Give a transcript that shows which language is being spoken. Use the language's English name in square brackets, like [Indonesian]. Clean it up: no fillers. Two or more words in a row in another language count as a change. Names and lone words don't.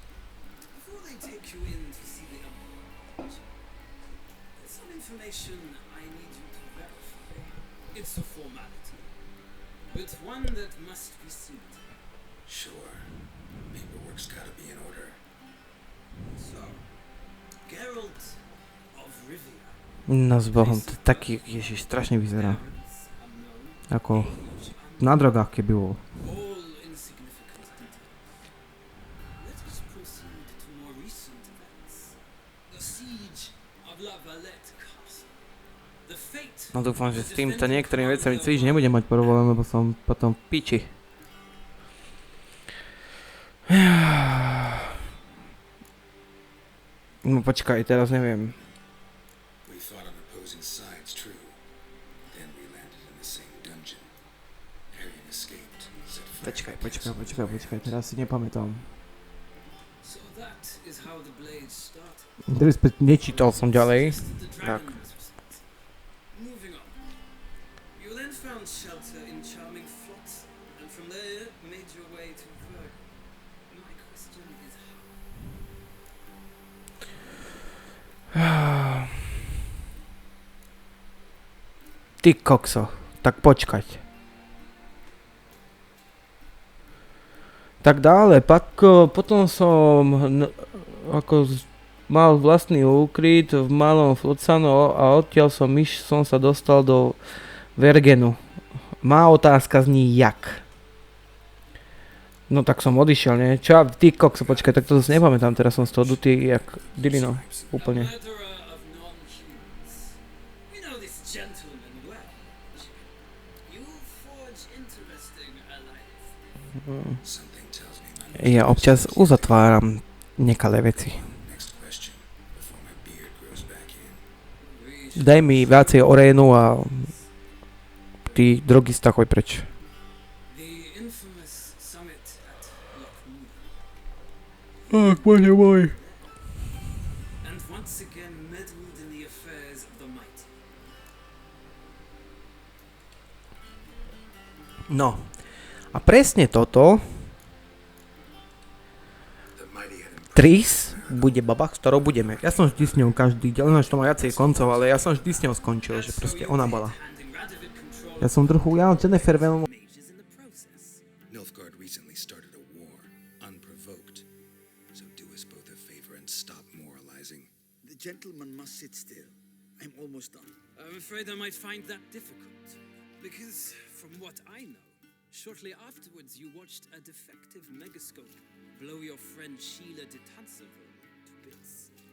[English] Before they take you in to see the Emperor, there's some information I need you to verify. It's a formality, but one that must be seen to. Sure. Paperwork's gotta be in order. So, Geralt of Rivia. [Slovak] No s Bohom, to taký, ježiš, strašne vyzerá. [English] Parents unknown. [Slovak] Ako [English] Age [Slovak] na drogách, keby bol. [English] all insignificant details. Let us proceed to more recent events. The siege of La Valette Castle. The fate [Slovak] No dúfam, že [English] of [Slovak] s [English] the [Slovak] týmto [English] defending [Slovak] niektorými vecami [English] commander [Slovak] cvič nebudem mať problém, lebo som potom v piči. No počkaj, teraz neviem. [English] We fought on opposing sides, true. Then we landed in the same dungeon. Arian escaped, set fire [Slovak] Počkaj, teraz si nepamätám. [English] So that is how the blade started. [Slovak] Nečítal som ďalej. [English] The [Slovak] Tak. [English] dragon was responsible. Moving on. You then found shelter in charming Flotsam, and from there made your way to Verg. My question is how? [Slovak] Ty kokso, tak počkať. Tak dále, potom som mal vlastný úkryt v malom Flotsanu a odtiaľ som sa dostal do Vergenu. [Czech] Má otázka zní jak. [Slovak] No tak som odišiel, nie? Čo? Ty kokso, počkaj, tak to zase nepamätám, teraz som z toho dutý jak dilino, úplne. [English] A murderer of non-humans. We know this gentleman well. You forge interesting alliances. Something tells me my [Slovak] Ja občas uzatváram nekalé veci. [English] next question before my beard grows back in. [Slovak] Daj mi viacej orénu a ty drogista choď preč. [English] The infamous summit at Lochmúd. [Slovak] Ach, bože môj. [English] And once again meddled in the affairs of the mighty. [Slovak] No. A presne toto [English] The mighty had improved. [Slovak] Tris bude baba, s ktorou budeme. Ja som vždy s ňou každý diel, to má viacej koncov, ale ja som vždy s ňou skončil, že proste ona bola. [English] Handing Radovid control [Slovak] Ja som trochu, Jennifer veľmi... [English] mages in the process. Nilfgaard recently started a war, unprovoked. So do us both a favor and stop moralizing. The gentleman must sit still. I'm almost done. I'm afraid I might find that difficult. Because from what I know, shortly afterwards you watched a defective megascope blow your friend Sheila de Tanserville to bits.